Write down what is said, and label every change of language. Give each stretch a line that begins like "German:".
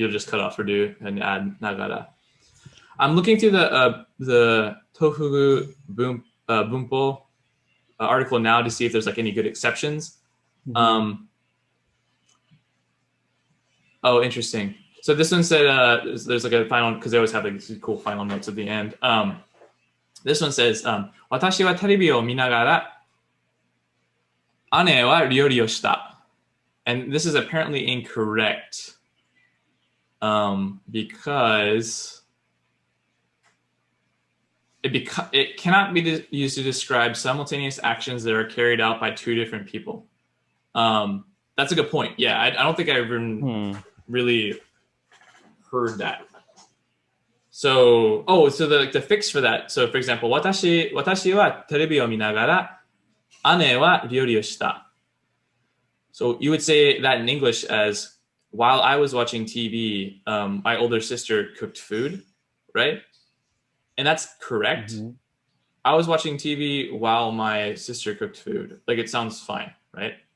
English: You'll just cut off do and add nagara. I'm looking through the Tofugu Bunpo article now to see if there's like any good exceptions. Oh, interesting. So this one said there's like a final, because they always have like these cool final notes at the end.
Japanese: This one says, 私はテレビを見ながら姉は料理をした.
English: And this is apparently incorrect because it cannot be used to describe simultaneous actions that are carried out by two different people. That's a good point. Yeah, I don't think I ever really heard that. So, so the fix for that.
Japanese: So, for example, 私はテレビを見ながら姉は料理をした.
English: So you would say that in English as, while I was watching TV, my older sister cooked food, right? And that's correct. I was watching TV while my sister cooked food. Like, it sounds fine, right?